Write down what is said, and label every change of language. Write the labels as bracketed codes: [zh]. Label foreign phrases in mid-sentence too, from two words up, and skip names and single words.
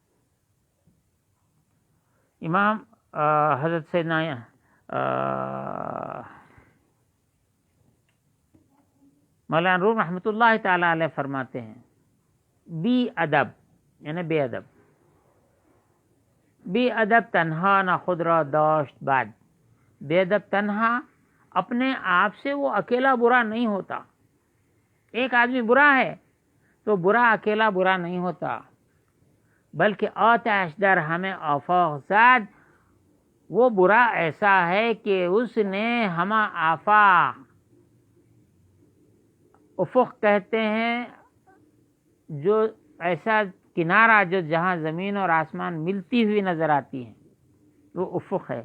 [ur] امام حضرت سیدنا مولانا روم رحمۃ اللہ تعالی علیہ فرماتے ہیں، [fa] بی ادب [ur] یعنی [fa] بے ادب، بے ادب تنہا نہ خود را داشت بد. [ur] بے ادب تنہا اپنے آپ سے وہ اکیلا برا نہیں ہوتا. ایک آدمی برا ہے تو برا اکیلا برا نہیں ہوتا، بلکہ [fa] آتش در ہمیں آفاق زد، [ur] وہ برا ایسا ہے کہ اس نے ہمہ آفاق، افق کہتے ہیں جو ایسا کنارہ جو جہاں زمین اور آسمان ملتی ہوئی نظر آتی ہیں، وہ افق ہے.